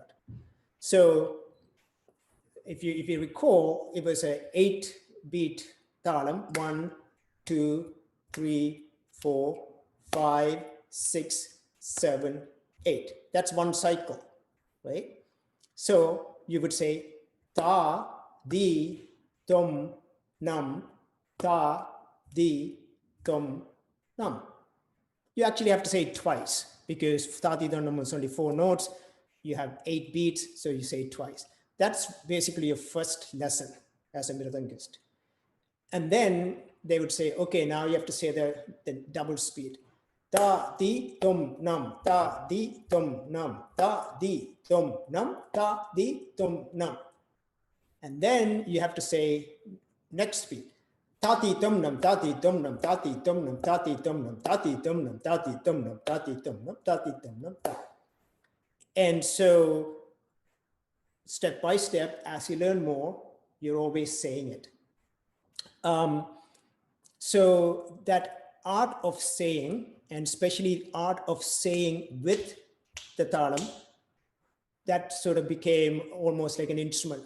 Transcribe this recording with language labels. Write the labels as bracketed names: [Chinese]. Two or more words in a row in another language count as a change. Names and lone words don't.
[English] So if you recall, it was a 8-beat talam, 1, 2, 3, 4, 5, 6, 7, 8. That's one cycle, right? So you would say ta, di, tom, nam, ta, di, tom, nam. You actually have to say it twice because ta, di, tom, nam is only 4 notes. You have 8 beats, so you say it twice. That's basically your first lesson as a mridangist. And then they would say, okay, now you have to say the double speed. Ta, di, tom, nam, ta, di, tom, nam, ta, di, tom, nam, ta, di, tom, nam. And then you have to say next speed. Tati tom nam, tati tom nam, tati tom nam, tati tom nam, tati tom nam, tati tom nam, tati tom nam, tati tom nam, ta. And so step by step, as you learn more, you're always saying it. So that art of saying, and especially art of saying with the talam, that sort of became almost like an instrument.